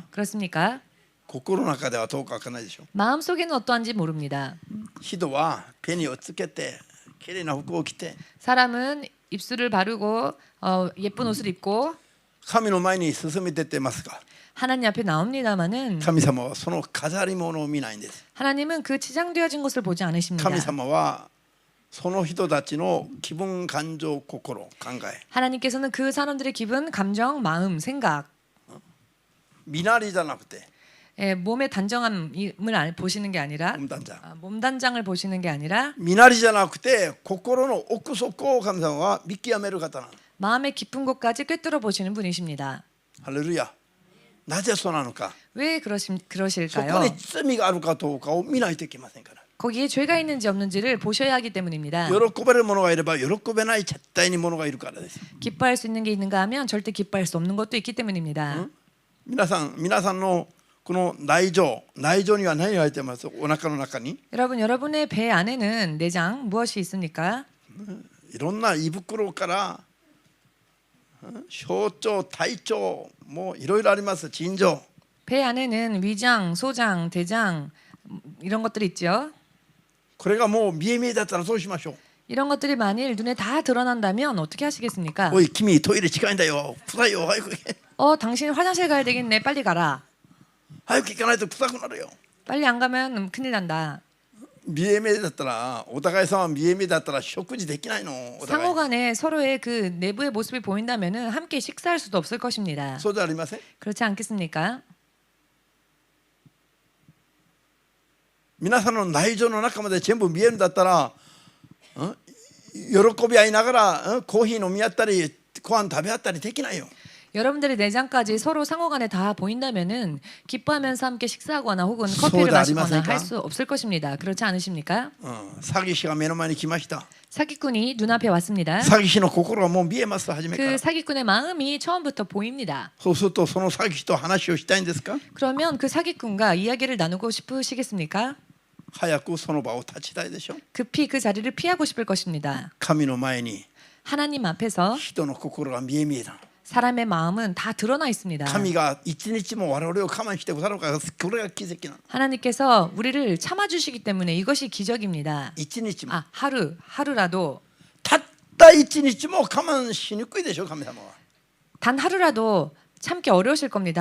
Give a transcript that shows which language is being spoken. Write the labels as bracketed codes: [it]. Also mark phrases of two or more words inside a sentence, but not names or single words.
[ko] 그렇습니까? [ja] 心の中ではどうかわからないでしょう。 [ko] 마음속에는 어떠한지 모릅니다. [ja] 人はペニをつけて綺麗な服を着て [ko] 사람은 입술을 바르고 예쁜 옷을 입고 [ja] 神の前に進み出てますが、 [ko] 하나님 앞에 나옵니다마는 [ja] 神様はその飾り物を見ないんです。 [ko] 하나님은 그 치장되어진 것을 보지 않으십니다. [ja] 神様はその人たちの気分感情心考え [ko] 하나님께서는 그 사람들의 기분, 감정, 마음, 생각 [ja] 身なりじゃなくて [ko] 몸의 단정함을 보시는 게 아니라 몸단장 몸 단장을 보시는 게 아니라 [ja] 身なりじゃなくて心の奥底を神様は見極める方なの。 [ko] 마음의 깊은 곳까지 꿰뚫어 보시는 분이십니다. [ja] ハレルヤ。なぜそうなのか。 [ko] 왜 [ja] そこ [ko] 그러실까요? [ja] に罪があるかどうかを見ないといけませんから。 [ko] 거기에 죄가 있는지 없는지를 보셔야 하기 때문입니다. [ja] 喜ばれる者がいれば喜べない絶対に者がいるからです。 [ko] 기뻐할 수 있는 게 있는가 하면 절대 기뻐할 수 없는 것도 있기 때문입니다. [ja] 皆さんのこの内臓には何が入ってます？お腹の中に [ko] 여러분의 배 안에는 내장 무엇이 있습니까? [ja] いろんな胃袋から小腸、大腸もういろいろあります。腎臓 [ko] 배 안에는 위장, 소장, 대장 이런 것들이 있죠. [ja] これがもう見え見えだったらどうしましょう？ [ko] 이런 것들이 만일 눈에 다 드러난다면 어떻게 하시겠습니까? [ja] おい君トイレ近いんだよ。臭いよ。早く行け。 [ko] 당신 화장실 가야 되겠네. 빨리 가라. [ja] 早く行かないと臭くなるよ。 [ko] 빨리 안 가면 큰일 난다. [ja] 見え見えだったらお互いさんは見え見えだったら食事できないの。お互い [ko] 상호간에 서로의 그 내부의 모습이 보인다면은 함께 식사할 수도 없을 것입니다. [ja] そうじゃありません？ [ko] 그렇지 않겠습니까? [ja] 皆さんの内臓の中まで全部見えるんだったら、喜び合いながらコーヒー飲み合ったりご飯食べ合ったりできないよ。 [ko] 여러분들의 내장까지 서로 상호간에 다 보인다면은 기뻐하면서 함께 식사하거나 혹은 커피를 마시거나 할 수 없을 것입니다. 그렇지 않으십니까? [ja] 詐欺師が目の前に来ました。 [ko] 사기꾼이 눈앞에 왔습니다. [ja] 詐欺師の心がもう見えます。初めか [ko] 그 [ja] ら。 [ko] 사기꾼의 마음이 처음부터 보입니다. [ja] そうするとその詐欺師と話をしたいんですか？ [ko] 그러면 그 사기꾼과 이야기를 나누고 싶으시겠습니까? [ja] 早くその場を立ちたいでしょ。 [ko] 급히 그 자리를 피하고 싶을 것입니다. [ja] 神の前に [ko] 하나님 앞에서 [ja] 人の心が見え見えだ。 [ko] 사람의 마음은 다 드러나 있습니다. [ja] 神が一日も我々を我慢してくださるからこれが奇跡なの。 [ko] 하나님께서 우리를 참아주시기 때문에 이것이 기적입니다. [ja] 一日も [ko] 하루라도 [ja] たった一日も我慢しにくいでしょ神様は。 [ko] 단 하루라도 참기 어려우실 겁니다.